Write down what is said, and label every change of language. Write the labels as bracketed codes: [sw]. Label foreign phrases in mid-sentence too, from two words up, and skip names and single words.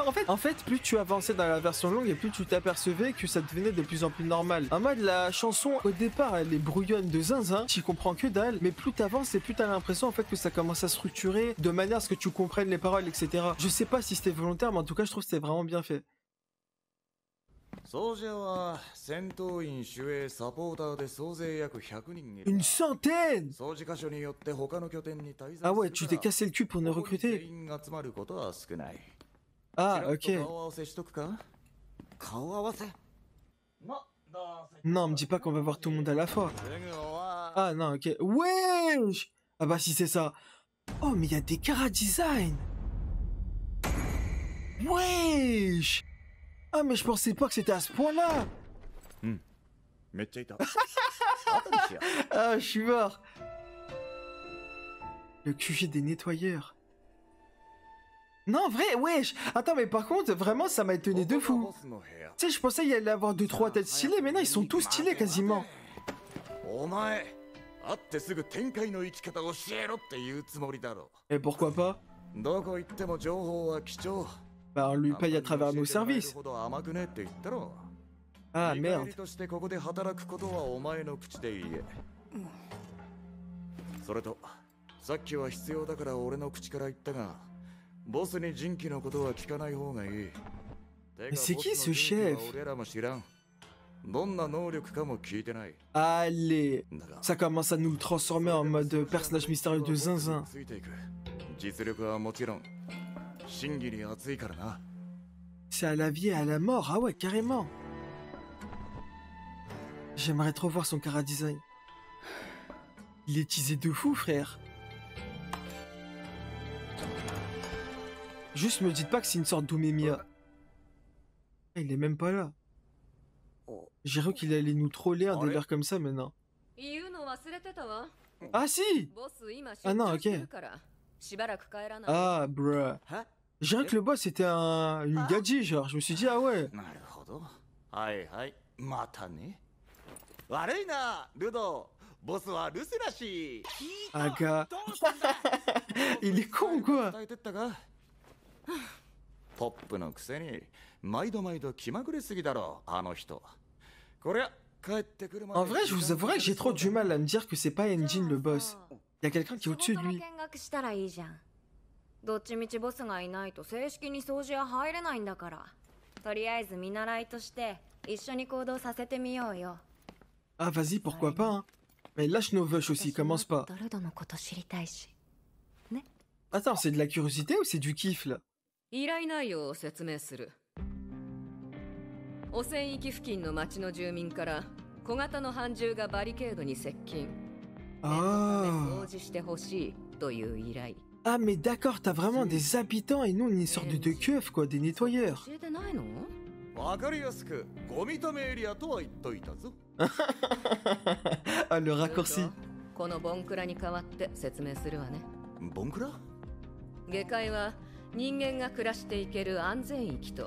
[fr] En fait, plus tu avançais dans la version longue et plus tu t'apercevais que ça devenait de plus en plus normal. En mode, la chanson, au départ, elle est brouillonne de zinzin. Tu comprends que dalle. Mais plus t'avances et plus t'as l'impression, en fait, que ça commence à structurer de manière à ce que tu comprennes les paroles, etc. Je sais pas si c'était volontaire, mais en tout cas, je trouve que c'était vraiment bien fait. [ja] ソジャは戦闘員守衛サポーターで総勢約100人いる。 [fr] Une centaine! [ja] 掃除箇所によって他の拠点に滞在する [fr] Ah ouais, tu t'es cassé le cul pour nous [ja] ここに [fr] recruter. [ja] 全員集まることは少ない。 [fr] Ah, [ja] ちらっと [fr] ok. [ja] 顔合わせしとくか？顔合わせ [fr] Non, me dis pas qu'on va voir tout le monde à la fois. [ja] すぐ終わ [fr] Ah non, ok. Wesh! Ah bah si c'est ça. Oh, mais il y a des Kara Design! Wesh! Ah, mais je pensais pas que c'était à ce point-là! [ja] めっちゃいた。後にしよう。 [fr] Ah, je suis mort! Le QG des nettoyeurs. Non, vrai, wesh! Attends, mais par contre, vraiment, ça m'a étonné de [ja] ここが [fr] fou. [ja] ボスの部屋。 [fr] Tu sais, je pensais y allait avoir 2-3 têtes stylées, mais non, ils sont tous stylés quasiment. [ja] お前、会ってすぐ展開の生き方を教えろって言うつもりだろ [fr] Et pourquoi pas? [ja] う。どこ行っても情報は貴重。 [fr] Bah, on lui paye à travers nos [ja] 教えてもらえる [fr] services. [ja] ほど甘くねって言ったろ。 [fr] Ah, [ja] 見返り [fr] merde. [ja] としてここで働くことはお前の口で言え。それと、さっきは必要だから俺の口から言ったが、ボスに人気のことは聞かない方がいい。てか [fr] c'est qui [ja] ボス [fr] ce [ja] の人気は [fr] chef? [ja] 俺らも知らん。どんな能力かも聞いてない。 [fr] Allez! [ja] だが [fr] Ça commence à nous le transformer en mode personnage mystérieux de zinzin. [ja] ついていく。実力はもちろん、真偽に熱いからな。 [fr] C'est à la vie et à la mort, ah ouais, carrément. J'aimerais trop voir son Kara Design. Il est teasé de fou, frère. Juste me dites pas que c'est une sorte d'Omemia. Ah, il est même pas là. J'ai cru qu'il allait nous troller un délire comme ça, mais non. [ja] 言うの忘れてたわ。 [fr] Ah si! [ja] ボス今出 [fr] Ah non, [ja] 張して [fr] ok. [ja] るから、しばらく帰らない。 [fr] Ah, bruh. J'ai cru que le boss était une gadji, genre. Je me suis dit, ah ouais. [ja] なるほど。はいはい。またね。悪いな、ルド。ボスは留守らしい。 [fr] Ah, gars. Il est con ou quoi? [ja] 伝えてったか。ポップのくせに毎度毎度気まぐれすぎだろあの人。こりゃ帰ってくるまで。 [fr] En vrai, je vous avouerai que j'ai trop du mal à me dire que c'est pas Engine le boss. Il y a quelqu'un qui est au-dessus de [ja] そこから [fr] lui. [ja] 見学したらいいじゃん。どっちみちボスがいないと正式に掃除は入れないんだから。とりあえず見習いとして一緒に行動させてみようよ。 [fr] Ah, vas-y, pourquoi pas, hein. Mais lâche nos vush aussi, commence pas. [ja] ドルドのこと知りたいし。 [fr] Attends, c'est de la curiosité ou c'est du kiff, là? [ja] 依頼内容を説明する。汚染域付近の町の住民から小型の斑獣がバリケードに接近。 [fr] Ah. [ja] 掃除してほしいという依頼。 [fr] Ah, mais d'accord, t'as vraiment des habitants et nous, on est une sorte de keufs, quoi, des nettoyeurs. [ja] 教えてないの？わかりやすくゴミ止めエリアとは言っといたぞ。 [fr] Ah, le raccourci. [ja] このボンクラに代わって説明するわね。ボンクラ？下界は人間が暮らしていける安全域と